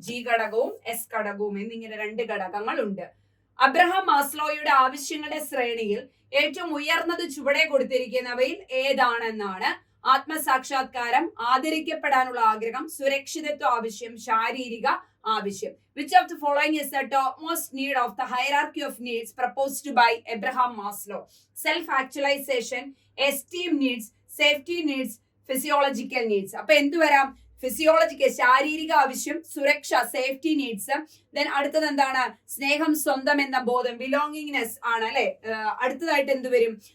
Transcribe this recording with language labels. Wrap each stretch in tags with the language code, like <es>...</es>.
<ml>G ഘടകവും S ഘടകവും എന്നിങ്ങനെ രണ്ട് ഘടകങ്ങൾ ഉണ്ട്. അബ്രഹാം മാസ്ലോയുടെ ആവശ്യങ്ങളുടെ ശ്രേണിയിൽ ഏറ്റവും ഉയർന്നത് ചുവടെ കൊടുത്തിരിക്കുന്നവയിൽ ഏതാണെന്നാണ്? ആത്മസാക്ഷാത്കാരം, ആദരിക്കപ്പെടാനുള്ള ആഗ്രഹം, സുരക്ഷിതത്വ ആവശ്യം, ശാരീരിക ആവശ്യം.</ml> <en>Which of the following is the topmost need of the hierarchy of needs proposed by Abraham Maslow? Self-actualization, esteem needs, safety needs, physiological needs.</en> <ml>അപ്പൊ എന്ത് വരാം? ഫിസിയോളജിക്കൽ, ശാരീരിക ആവശ്യം, സുരക്ഷ, സേഫ്റ്റി നീഡ്സ്. ദെൻ അടുത്തത് എന്താണ്? സ്നേഹം, സ്വന്തം എന്ന ബോധം, ബിലോങ്ങിങ്നെസ് ആണ് അല്ലെ. അടുത്തതായിട്ട് എന്ത് വരും?</ml>